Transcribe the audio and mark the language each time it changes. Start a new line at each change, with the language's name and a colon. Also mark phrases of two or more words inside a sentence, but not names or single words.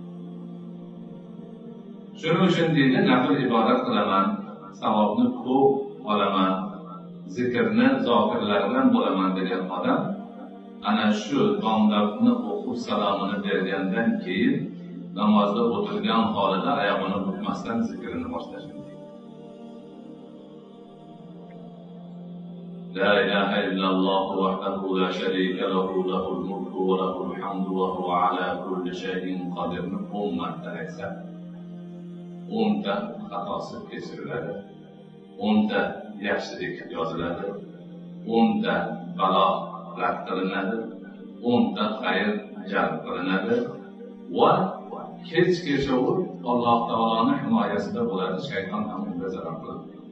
Uzbek: Shuning uchun deydi, nafl ibodat qilaman, savobni ko'p olaman, zikrni zokirlardan bo'laman degan odam ana shu bomdodni o'qib salomini bergandan keyin namozda o'tirgan holida oyog'ini bukmasdan zikrini boshlash.
Arabic: لا إله إلا الله وحده لا شريك له له الملك وله الحمد وهو على كل شيء قدير.
Uzbek: 10 marta aytsa 10 ta xatosi kechiriladi, 10 ta yaxshilik yoziladi, 10 ta balo rad qilinadi, 10 ta xayr jalb qilinadi va kech-kecha u Alloh taoloning himoyasida bo'ladi, shayton ham unga zarar qiladi.